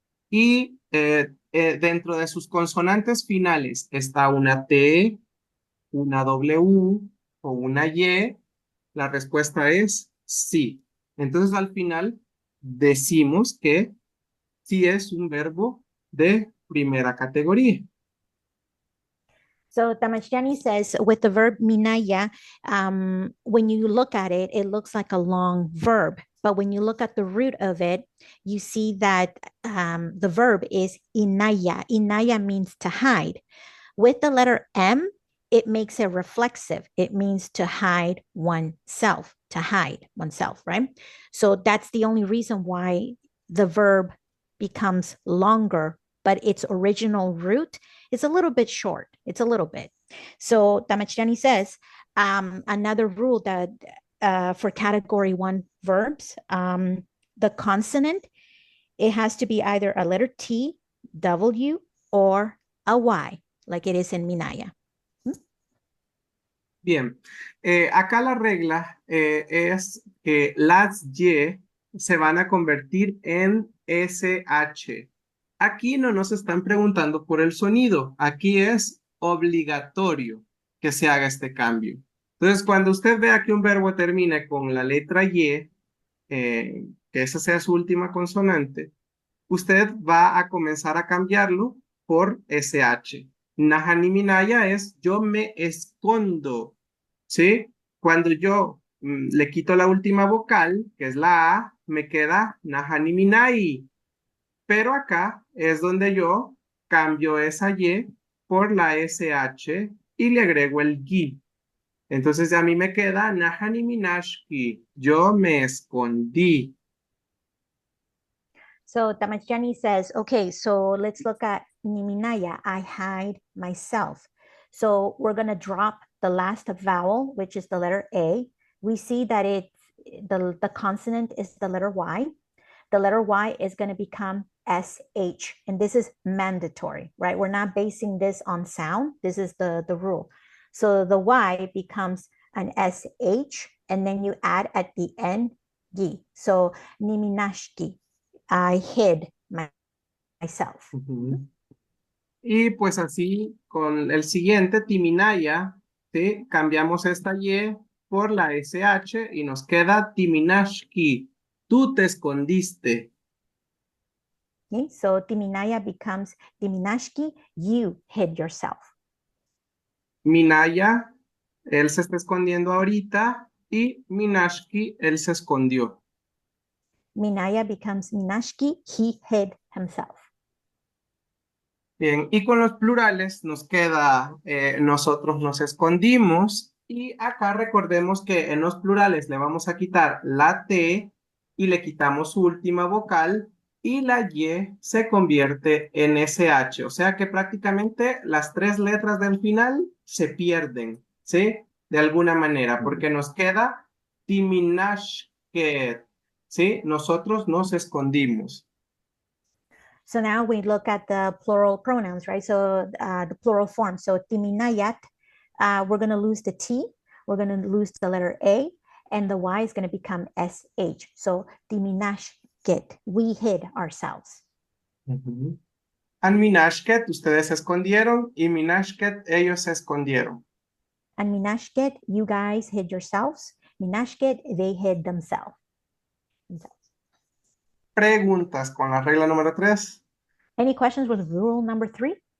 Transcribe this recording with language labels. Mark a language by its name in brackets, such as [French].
[Spanish] Y dentro de sus consonantes finales está una T, una W o una Y. La respuesta es sí. Entonces al final decimos que sí es un verbo de primera categoría. [English] So Tamashjani says with the verb minaya, when you look at it, it looks like a long verb. But when you look at the root of it, you see that the verb is inaya. Inaya means to hide. With the letter M, it makes it reflexive. It means to hide oneself, right? So that's the only reason why the verb becomes longer, but its original root is a little bit short. It's a little bit. So Tamachani says another rule that for category one verbs, the consonant, it has to be either a letter T, W, or a Y, like it is in Minaya. [Spanish] Bien, acá la regla es que las Y se van a convertir en SH. Aquí no nos están preguntando por el sonido, aquí es obligatorio que se haga este cambio. Entonces, cuando usted vea que un verbo termina con la letra Y, que esa sea su última consonante, usted va a comenzar a cambiarlo por SH. Minaya es yo me escondo, ¿sí? Cuando yo le quito la última vocal, que es la A, me queda Minai. Pero acá es donde yo cambio esa Y por la SH y le agrego el GI. Entonces a mí me queda Minashki. Yo me escondí. [English] So Tamachani says, okay, so let's look at Niminaya. I hide myself. So we're going to drop the last vowel, which is the letter A. We see that the consonant is the letter Y. The letter Y is going to become SH, and this is mandatory, right? We're not basing this on sound. This is the rule. So the Y becomes an SH, and then you add at the end gi. So niminashki, I hid myself. [Spanish] Y pues así con el siguiente, Timinaya, ¿sí? Cambiamos esta Y por la SH y nos queda Timinashki. Tú te escondiste. [English] Okay, so Timinaya becomes Timinashki, you hid yourself. [Spanish] Minaya, él se está escondiendo ahorita y Minashki, él se escondió. [English] Minaya becomes Minashki, he hid himself. [Spanish] Bien, y con los plurales nos queda nosotros nos escondimos y acá recordemos que en los plurales le vamos a quitar la T y le quitamos su última vocal y la Y se convierte en SH, o sea que prácticamente las tres letras del final se pierden, ¿sí? de alguna manera, porque nos queda timinashket, ¿sí? Nosotros nos escondimos. [English] So now we look at the plural pronouns, right? So the plural form. So timinayat, we're going to lose the T, we're going to lose the letter A, and the Y is going to become SH. So timinashket, we hid ourselves. [Spanish] Ujú. And minashket, ustedes se escondieron, y minashket, ellos se escondieron. [English] And minashket, you guys hid yourselves. Minashket, they hid themselves. [Spanish] Preguntas con la regla número 3. [English] Any questions with rule number 3?